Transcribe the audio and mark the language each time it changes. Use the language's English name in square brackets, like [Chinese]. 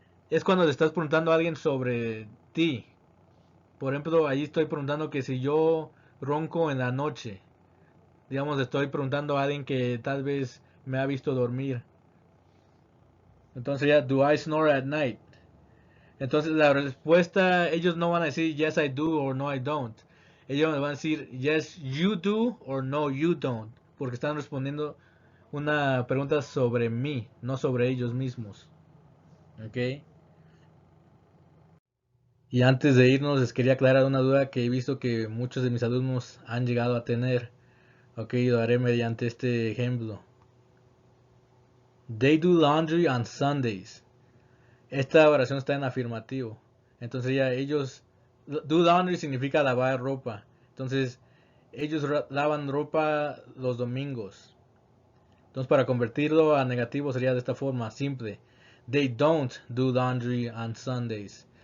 [Spanish] Es cuando le estás preguntando a alguien sobre ti. Por ejemplo, ahí estoy preguntando que si yo ronco en la noche. Digamos, le estoy preguntando a alguien que tal vez me ha visto dormir. Entonces ya, [English] do I snore at night? [Spanish] Entonces la respuesta, ellos no van a decir [English] yes I do [Spanish] o [English] no I don't. [Spanish] Ellos van a decir [English] yes you do or no you don't. [Spanish] Porque están respondiendo una pregunta sobre mí, no sobre ellos mismos. ¿Ok? Y antes de irnos les quería aclarar una duda que he visto que muchos de mis alumnos han llegado a tener. Ok, lo haré mediante este ejemplo. [English] They do laundry on Sundays. [Spanish] Esta oración está en afirmativo. Entonces ya ellos... Do laundry significa lavar ropa. Entonces ellos lavan ropa los domingos. Entonces para convertirlo a negativo sería de esta forma, simple. [English] They don't do laundry on Sundays.